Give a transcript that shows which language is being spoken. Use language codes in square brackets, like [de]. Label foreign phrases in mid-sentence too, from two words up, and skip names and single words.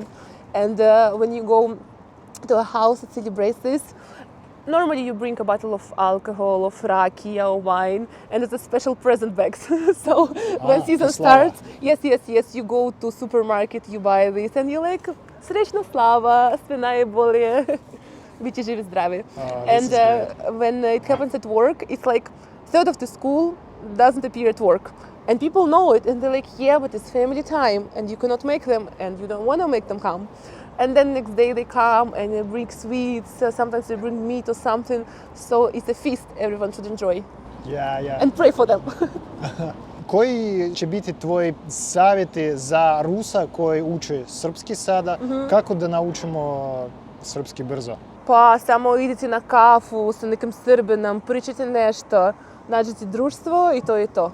[en] And when you go to a house that celebrates this, normally you bring a bottle of alcohol, of rakia or wine, and it's a special present bags. So when season starts, yes, you go to supermarket, you buy this, and you're like, [sr] srećna slava, sve najbolje, biti živi zdravi. [en] And when it happens at work, it's like third of the school doesn't appear at work. And people know it, and they're like, yeah, but it's family time, and you cannot make them, and you don't want to make them come. And then next day they come and they bring sweets, sometimes they bring meat or something. So it's a feast everyone should enjoy. Yeah. And pray for them. [sr] Koji će biti tvoji savjeti za Rusa koji uči srpski sada? Kako da naučimo srpski brzo? Pa samo idite na kafu sa nekim Srbinom, pričajte nešto, nađite društvo i to je to.